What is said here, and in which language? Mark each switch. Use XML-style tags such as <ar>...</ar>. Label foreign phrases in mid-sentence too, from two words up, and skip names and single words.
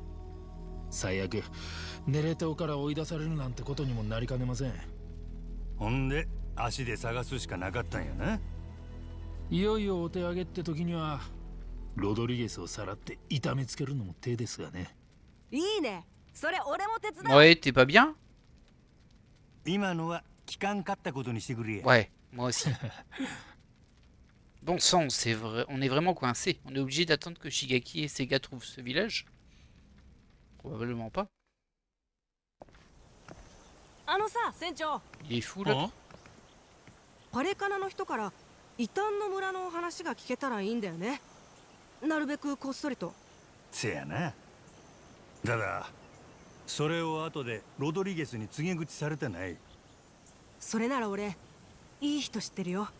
<ja>最悪ネレ島から追い出されるなんてことにもなりかねません。ほんで足で探すしかなかったんやな。いよいよお手上げって時にはロドリゲスをさらって痛めつけるのも手ですがね。いいね。それ俺も手伝う。</ja> <fr>Ouais, t'es pas bien?</fr> <ja>今のは聞かんかったことにしてくれや。</ja> <fr>Ouais, moi aussi. Bon sang, c'est vrai, on est vraiment coincé. On est obligé d'attendre que Shigaki et ses gars trouvent ce village? Probablement pas.</fr> <ja>あのさ、船長。</ja> <fr>Il est fou là.</fr> <ja>パレカナの人から異端の村の話が聞けたらいいんだよね。なるべくこっそりと。せやな。ただそれを後でロドリゲスに告げ口されてない。それなら俺いい人知ってるよ。</ja>